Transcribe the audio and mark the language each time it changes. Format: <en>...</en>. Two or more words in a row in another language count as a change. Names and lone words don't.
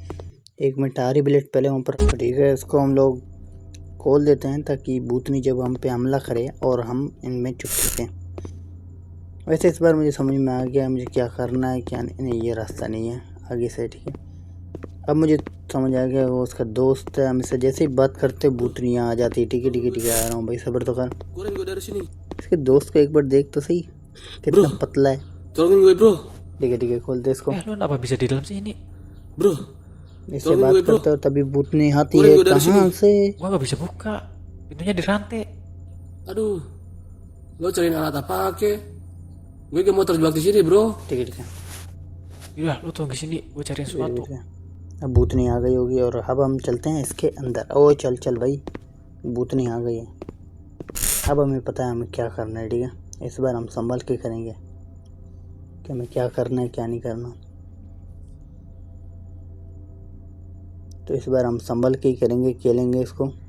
<hi>1 मिनट आ रही बुलेट पहले वहाँ पर। ठीक है, इसको हम लोग खोल देते हैं ताकि भूतनी जब हम पे हमला करे और हम इनमें चुप सकें। वैसे इस बार मुझे समझ में आ गया मुझे क्या करना है क्या नहीं। ये रास्ता नहीं है आगे से। ठीक है, अब मुझे समझ आ गया, वो उसका दोस्त है। हम इससे जैसे ही बात करते भूतनी यहाँ आ जाती है। ठीक है, आ रहा हूँ भाई, सब्र तो कर।</hi> <id>Keluarin gue dari sini.</id> <hi>इसके दोस्त को एक बार देख तो सही, कितना पतला है।</hi> <id>Tolongin gue bro.</id> <hi>ठीक है, खोलते इसको।</hi> <id>Lu kenapa bisa di dalam sini? Bro,</id> <hi>इससे बात करते हो तभी भूतनी आती है। कहाँ से?</hi> <id>Gua nggak bisa buka, pintunya dirantai. aduh. Lo cariin alat apa ke? Gue gak mau terjebak di sini bro.</id> <hi>ठीक है।</hi> <id>Yaudah, lu tunggu di sini, gue cariin sesuatu.</id> <hi>अब भूतनी आ गई होगी और अब हम चलते हैं इसके अंदर। ओ चल भाई, भूतनी आ गई है। अब हमें पता है हमें क्या करना है, ठीक है। इस बार हम संभल के करेंगे कि हमें क्या करना है क्या नहीं करना। तो इस बार हम संभल के ही करेंगे, खेलेंगे इसको।</hi>